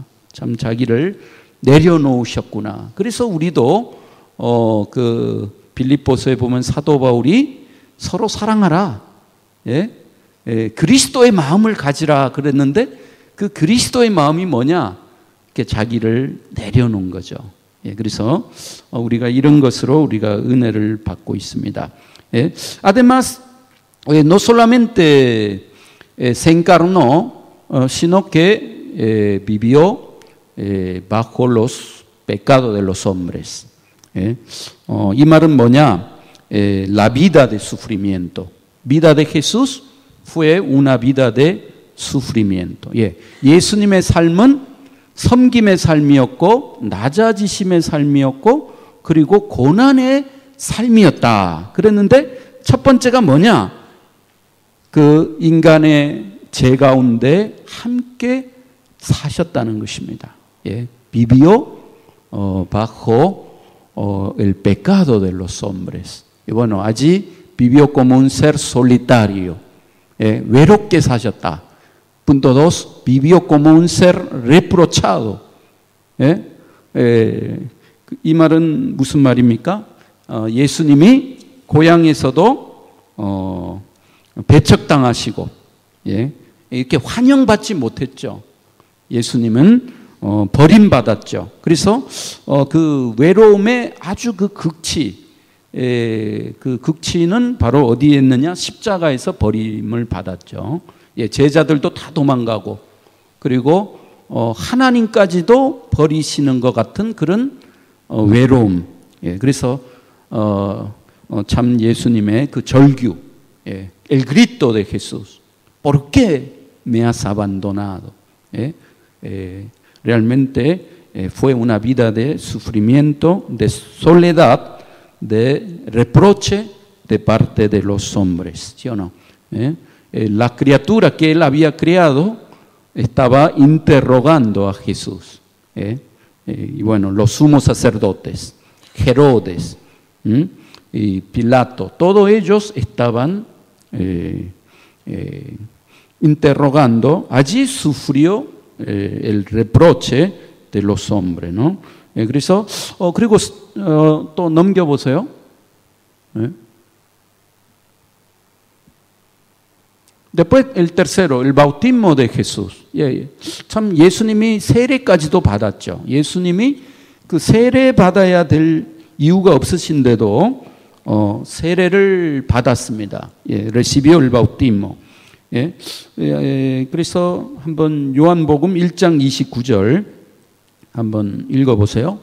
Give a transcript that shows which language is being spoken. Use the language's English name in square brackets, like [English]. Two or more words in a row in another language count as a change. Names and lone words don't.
[Korean] 참 자기를 내려놓으셨구나. 그래서 우리도 그 빌립보서에 보면 사도 바울이 서로 사랑하라. 예? 그리스도의 마음을 가지라 그랬는데 그 그리스도의 마음이 뭐냐? 이렇게 자기를 내려놓은 거죠. 예, 그래서 우리가 이런 것으로 우리가 은혜를 받고 있습니다. 예? [Spanish] Además, no solamente se encarnó, sino que vivió bajo los pecados de los hombres. [Korean] 이 말은 뭐냐? [Spanish] La vida de sufrimiento. Vida de Jesús fue una vida de sufrimiento. [Korean] 예, 예수님의 삶은 섬김의 삶이었고 낮아지심의 삶이었고 그리고 고난의 삶이었다. 그랬는데 첫 번째가 뭐냐? 그 인간의 죄 가운데 함께 사셨다는 것입니다. 예, [Spanish] vivió bajo el pecado de los hombres. Y bueno, allí vivió como un ser solitario. [Korean] 외롭게 사셨다. [Spanish] Punto 2, vivió como un ser reprochado. [Korean] 이 말은 무슨 말입니까? 예수님이 고향에서도 배척당하시고 이렇게 환영받지 못했죠. 예수님은 버림받았죠. 그래서 그 외로움의 아주 그 극치는 바로 어디에 있느냐? 십자가에서 버림을 받았죠. 예, 제자들도 다 도망가고 그리고 하나님까지도 버리시는 것 같은 그런 외로움. 예, 그래서 참 예수님의 그 절규, 예, [Spanish] El grito de Jesús, ¿por qué me has abandonado? Realmente fue una vida de sufrimiento, de soledad, de reproche de parte de los hombres, ¿sí o no? La criatura que él había creado estaba interrogando a Jesús. Y bueno, los sumos sacerdotes, Herodes y Pilato, todos ellos estaban interrogando. Allí sufrió el reproche de los hombres, ¿no? [Korean] 그래서 그리고 또 넘겨보세요. [Spanish] Después el tercero, el bautismo de Jesús. [Korean] 참 예수님이 세례까지도 받았죠. 예수님이 그 세례 받아야 될 이유가 없으신데도 세례를 받았습니다. [Spanish] recibió el bautismo. [Korean] 그래서 한번 요한복음 1장 29절 한번 읽어보세요.